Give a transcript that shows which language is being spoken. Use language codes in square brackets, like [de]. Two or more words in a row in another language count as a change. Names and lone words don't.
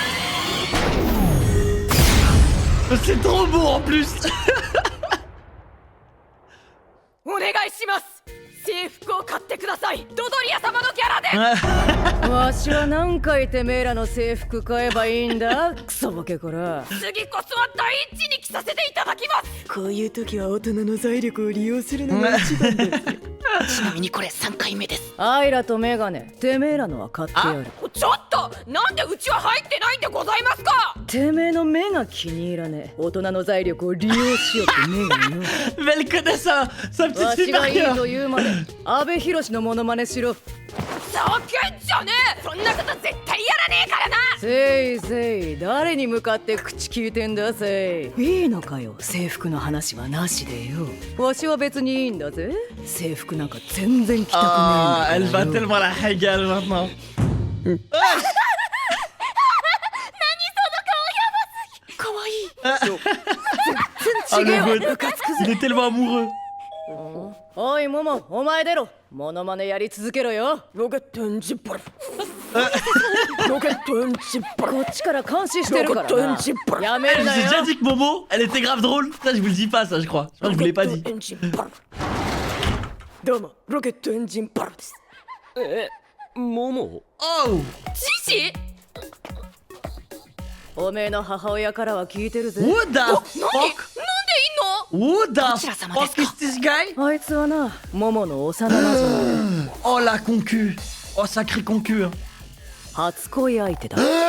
[fr] Mais c'est trop beau en plus. [ja] お願いします。制服を買ってください。ドドリア様のキャラで。わしは何回てめえらの制服買えばいいんだクソボケこら。次こそは第一に着させていただきます。こういう時は大人の財力を利用するのが一番です。ちなみにこれ3回目です。アイラとメガネ、てめえらのは買ってやる。ちょっとなんでうちは入ってないんでございますか。てめえの目が気に入らねえ。大人の財力を利用しようって目がよ。 [fr] Mais elle connaît sa petite [ja] わしがいい [fr] supérieure. [ja] と言うまで阿部寛のモノマネしろ。叫んじゃねえ。そんなこと絶対やらねえからな。せいせい、誰に向かって口聞いてんだせい。いいのかよ、制服の話はなしでよ。わしは別にいいんだぜ。制服なんか全然着たくねえん [fr] Ah, [ja] だ [fr] elle [ja] から [fr] va [ja] よ。 [fr] tellement la régale maintenant. Ah, le god. Il est tellement amoureux. [ja] おいモモ、お前出ろ。モノマネやり続けろよ。ロケットエンジンパラ。ロケットエンジンパラ。こっちから監視してるからな。やめるな [fr] J'ai [ja] よ。 [fr] déjà dit que Momo, elle était grave drôle. Ça, je vous le dis pas, ça, je crois. Je crois que je vous l'ai pas dit. [ja] どうも、ロケットエンジンパラです。モモ Oh! ジジおめえの母親からは聞いてるぜ。 [en] What the [ja] なんで [en] fuck? [ja] いんの。 [en] What the [ja] ちら様ですか？ [en] fuck is this guy? [ja] あいつはな、モモの幼馴染で [fr] Oh la concu. Oh sacré concu. [ja] 初恋相手だ。